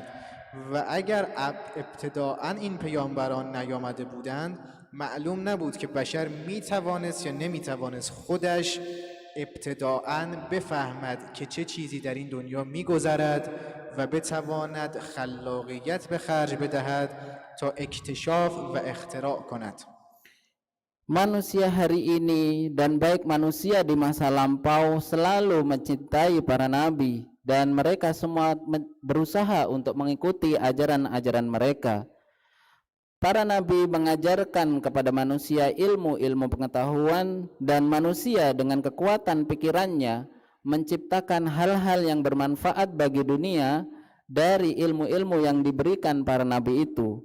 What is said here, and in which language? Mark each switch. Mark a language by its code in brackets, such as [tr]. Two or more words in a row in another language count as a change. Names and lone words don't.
[fa] و اگر ابتداءً این پیامبران نیامده بودند، معلوم نبود که بشر میتوانست یا نمیتوانست خودش ابتداءً بفهمد که چه چیزی در این دنیا میگذرد و بتواند خلاقیت به خرج بدهد تا اکتشاف و اختراع کند. [id] Manusia hari ini dan baik manusia di masa lampau selalu mencintai para nabi, dan mereka semua berusaha untuk mengikuti ajaran-ajaran mereka. Para nabi mengajarkan kepada manusia ilmu-ilmu pengetahuan, dan manusia dengan kekuatan pikirannya menciptakan hal-hal yang bermanfaat bagi dunia dari ilmu-ilmu yang diberikan para nabi itu.